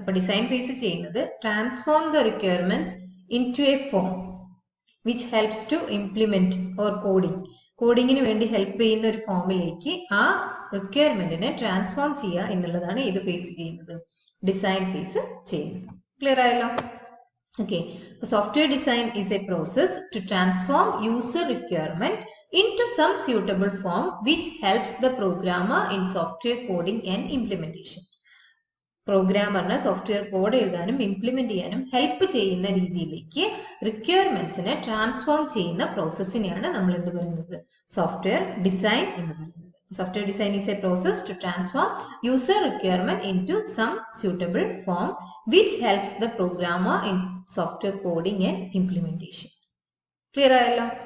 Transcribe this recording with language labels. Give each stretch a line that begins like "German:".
Malayalam: അപ്പൊ design face ചെയ്യുന്നത്
English: transform the requirements into a form which helps to implement
Malayalam: or കോഡിങ്ങിന് വേണ്ടി help ചെയ്യുന്ന ഒരു ഫോമിലേക്ക് ആ റിക്വയർമെന്റിനെ ട്രാൻസ്ഫോം ചെയ്യുക എന്നുള്ളതാണ് ഏത് ഫേസ് ചെയ്യുന്നത്, ഡിസൈൻ ഫേസ് ചെയ്യുന്നത്. ക്ലിയർ ആയല്ലോ?
English: Okay, software design is a process to transform user requirement into some suitable form which helps the programmer in software coding and implementation.
Malayalam: പ്രോഗ്രാമറിന് software code എഴുതാനും ഇംപ്ലിമെന്റ് ചെയ്യാനും help ചെയ്യുന്ന രീതിയിലേക്ക് റിക്വയർമെന്റ്സിനെ transform ചെയ്യുന്ന പ്രോസസ്സിനെയാണ് നമ്മൾ എന്ത് പറയുന്നത്, സോഫ്റ്റ്വെയർ ഡിസൈൻ എന്ന് പറയുന്നത്.
English: Software design is a process to transform user requirement into some suitable form which helps the programmer in software coding and implementation.
Malayalam: Clear ആയല്ലോ?